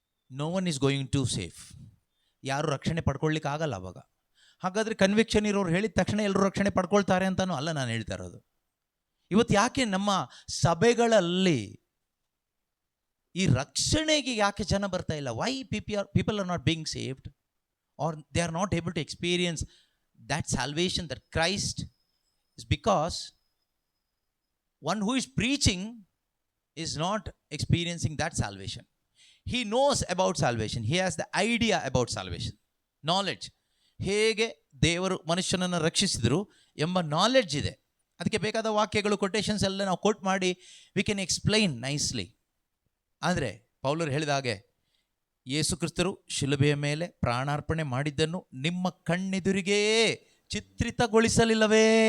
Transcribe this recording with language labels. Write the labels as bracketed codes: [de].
[en] No one is going to safe. [kn] ಯಾರು ರಕ್ಷಣೆ ಪಡ್ಕೊಳ್ಲಿಕ್ಕೆ ಆಗಲ್ಲ ಅವಾಗ. ಹಾಗಾದರೆ ಕನ್ವಿಕ್ಷನ್ ಇರೋರು ಹೇಳಿದ ತಕ್ಷಣ ಎಲ್ಲರೂ ರಕ್ಷಣೆ ಪಡ್ಕೊಳ್ತಾರೆ ಅಂತಲೂ ಅಲ್ಲ ನಾನು ಹೇಳ್ತಾ ಇರೋದು. ಇವತ್ತು ಯಾಕೆ ನಮ್ಮ ಸಭೆಗಳಲ್ಲಿ ಈ ರಕ್ಷಣೆಗೆ ಯಾಕೆ ಜನ ಬರ್ತಾ ಇಲ್ಲ? [en] Why people are not being saved, are they are not able to experience that salvation, that Christ, is because one who is preaching is not experiencing that salvation. He knows about salvation. He has the idea about salvation. Knowledge. [kn] ಹೇಗೆ ದೇವರು ಮನುಷ್ಯನನ್ನು ರಕ್ಷಿಸಿದರು ಎಂಬ knowledge ಇದೆ. ಅದಕ್ಕೆ ಬೇಕಾದ ವಾಕ್ಯಗಳು, quotations ಎಲ್ಲ ನಾವು ಕೋಟ್ ಮಾಡಿ [en] We can explain nicely. [kn] ಆದರೆ ಪೌಲರು ಹೇಳಿದ ಹಾಗೆ ಯೇಸು ಕ್ರಿಸ್ತರು ಶಿಲುಬೆಯ ಮೇಲೆ ಪ್ರಾಣಾರ್ಪಣೆ ಮಾಡಿದ್ದನ್ನು ನಿಮ್ಮ ಕಣ್ಣೆದುರಿಗೇ ಚಿತ್ರಿತಗೊಳಿಸಲಿಲ್ಲವೇ?